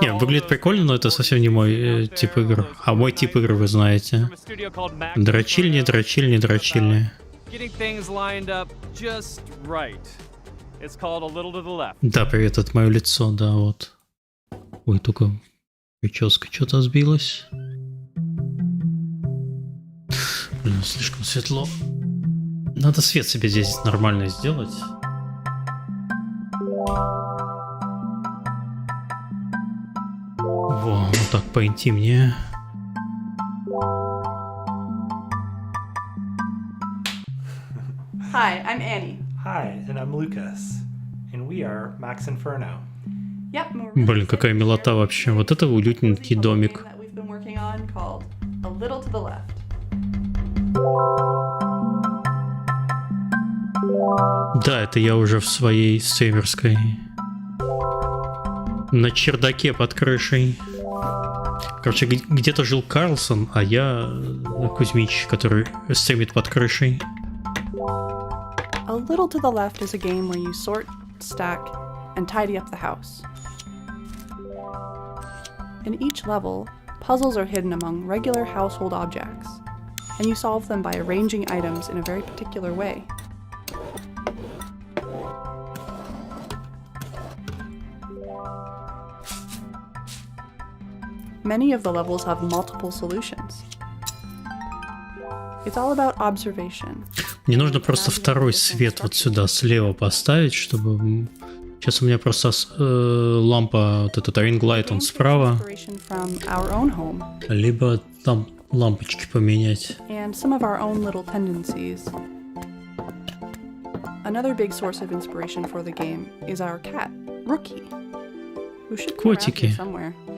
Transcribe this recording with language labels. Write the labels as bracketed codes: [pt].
[ru] Не, выглядит прикольно, но это совсем не мой тип игр. А мой тип игры вы знаете. Дрочильни, дрочильни, дрочильни. [en] getting things lined up just right. It's called A Little to the Left. [ru] Да, привет, это мое лицо, да, вот. Ой, только прическа что-то сбилась. Блин, слишком светло. Надо свет себе здесь нормально сделать. Во, вот так поинтимнее. [en] Hi, I'm Annie. Hi, and I'm Lucas, and we are Max Inferno. Yep, and we're [ru] Блин, какая милота вообще. Вот это уютненький домик. [en] that we've been working on called A Little to the Left. [ru] Да, это я уже в своей стримерской. На чердаке под крышей. Короче, где-то жил Карлсон, а я Кузьмич, который стримит под крышей. [en] A little to the left is a game where you sort, stack, and tidy up the house. In each level, puzzles are hidden among regular household objects, and you solve them by arranging items in a very particular way. Many of the levels have multiple solutions. It's all about observation. [ru] Мне нужно просто второй свет вот сюда слева поставить, чтобы... Сейчас у меня просто лампа, вот этот ring light, он справа. Либо там лампочки поменять. [en] And some of our own little tendencies. Another big source of inspiration for the game is our cat, Rookie, who should be around here somewhere.